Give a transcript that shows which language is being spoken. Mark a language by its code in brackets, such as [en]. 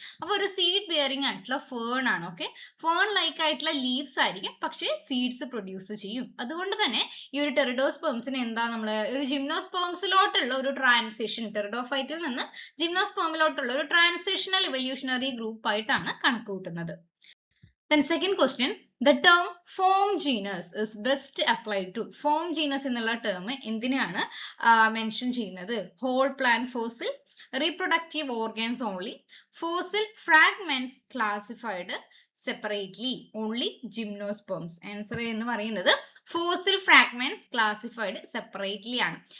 [ml] അപ്പൊ ഒരു seed bearing ആയിട്ടുള്ള ഫേൺ ആണ്. ഓക്കെ, ഫേൺ ലൈക്ക് ആയിട്ടുള്ള ലീവ്സ് ആയിരിക്കും, പക്ഷെ സീഡ്സ് പ്രൊഡ്യൂസ് ചെയ്യും. അതുകൊണ്ട് തന്നെ ഈ ഒരു ടെറിഡോസ്പെംസിന് എന്താ നമ്മൾ ഒരു ജിംനോസ്പെംസിലോട്ടുള്ള ഒരു ട്രാൻസിഷൻ, ടെറിഡോഫൈറ്റിൽ നിന്ന് ജിംനോസ്പെമിലോട്ടുള്ള ഒരു ട്രാൻസിഷണൽ ഇവല്യൂഷണറി ഗ്രൂപ്പ് ആയിട്ടാണ് കണക്കുകൂട്ടുന്നത്. [en] Then second question, the term form genus is best applied to. [ml] Form genus എന്നുള്ള term എന്തിനാണ് മെൻഷൻ ചെയ്യുന്നത്? [en] whole plant fossil, reproductive organs only, fossil fragments classified separately, only gymnosperms. [ml] Answer എന്ന് പറയുന്നത് fossil fragments classified separately ആണ്.